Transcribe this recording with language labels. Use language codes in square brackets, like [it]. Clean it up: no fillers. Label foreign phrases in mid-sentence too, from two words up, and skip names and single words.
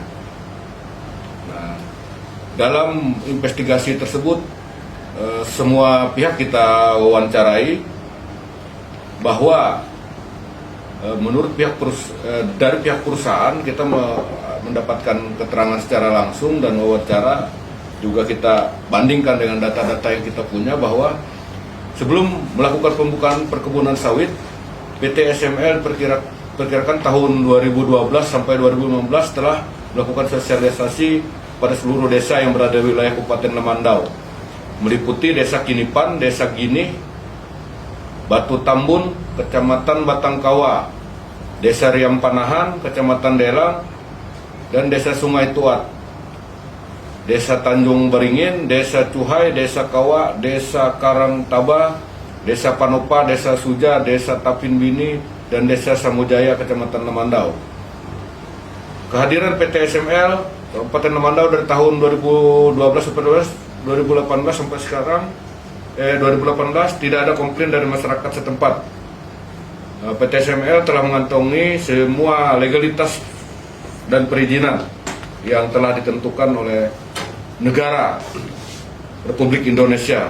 [id] Nah, dalam investigasi tersebut semua pihak kita wawancarai bahwa menurut dari pihak perusahaan kita mendapatkan keterangan secara langsung dan wawancara juga kita bandingkan dengan data-data yang kita punya bahwa sebelum melakukan pembukaan perkebunan sawit, PT SML perkirakan tahun 2012 sampai 2015 telah melakukan sosialisasi pada seluruh desa yang berada di wilayah Kabupaten Lemandau, meliputi Desa Kinipan, Desa Ginih, Batu Tambun, Kecamatan Batangkawa, Desa Riam Panahan, Kecamatan Delang, dan Desa Sungai Tuat, Desa Tanjung Beringin, Desa Cuhai, Desa Kawa, Desa Karangtaba, Desa Panopa, Desa Suja, Desa Tapin Bini, dan Desa Samujaya, Kecamatan Lemandau. Kehadiran PT SML Kabupaten Lemandau dari tahun 2012 sampai 2018 sampai sekarang 2018 tidak ada komplain dari masyarakat setempat. PT SML telah mengantongi semua legalitas dan perizinan yang telah ditentukan oleh negara Republik Indonesia.